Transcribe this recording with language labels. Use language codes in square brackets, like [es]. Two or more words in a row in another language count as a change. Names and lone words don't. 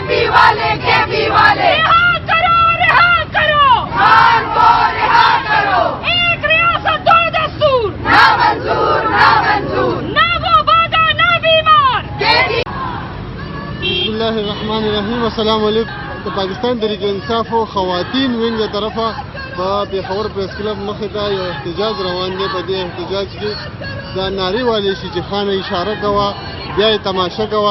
[ur] والے KP والے رہا کرو خان کو رہا کرو. ایک ریاست دو دستور نہ منظور نہ وہ وعدہ نہ بیمار. [ar] بسم الله الرحمن الرحیم. السلام علیکم. [ps] د پاکستان تحریک انصاف او خواتین وینګ له طرفه په پېښور پریس کلب مخې ته یو احتجاج روان دی. په دې احتجاج کې دا نارې والې شي چې خانه اشاره کوه بیا یې تماشه کوه.